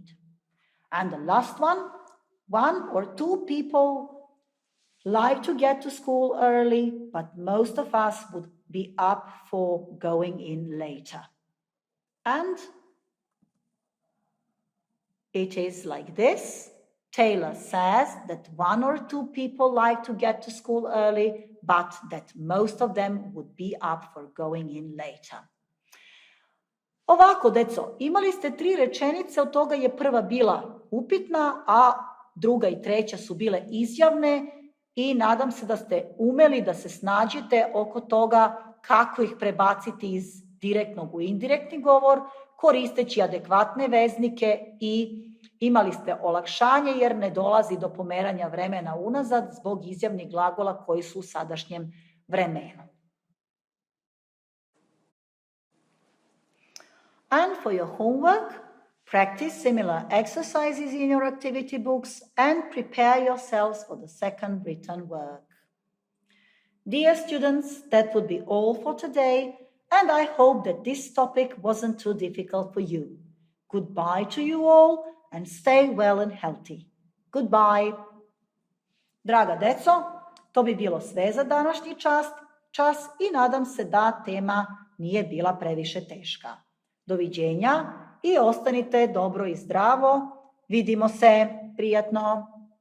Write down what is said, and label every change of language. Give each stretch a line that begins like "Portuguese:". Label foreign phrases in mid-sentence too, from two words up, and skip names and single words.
English: And the last one or two people like to get to school early, but most of us would be up for going in later. And it is like this. Taylor says that 1 or 2 people like to get to school early, but that most of them would be up for going in later.
Serbian: Ovako, deco, imali ste 3 rečenice, od toga je prva bila upitna, a druga i treća su bile izjavne i nadam se da ste umeli da se snađete oko toga kako ih prebaciti iz direktnog u indirektni govor, koristeći adekvatne veznike i imali ste olakšanje jer ne dolazi do pomeranja vremena unazad zbog izjavnih glagola koji su u sadašnjem vremenu.
English: And for your homework, practice similar exercises in your activity books and prepare yourselves for the second written work. Dear students, that would be all for today, and I hope that this topic wasn't too difficult for you. Goodbye to you all and stay well and healthy. Goodbye.
Serbian: Draga deco, to bi bilo sve za današnji čas i nadam se da tema nije bila previše teška. Doviđenja i ostanite dobro i zdravo. Vidimo se. Prijatno.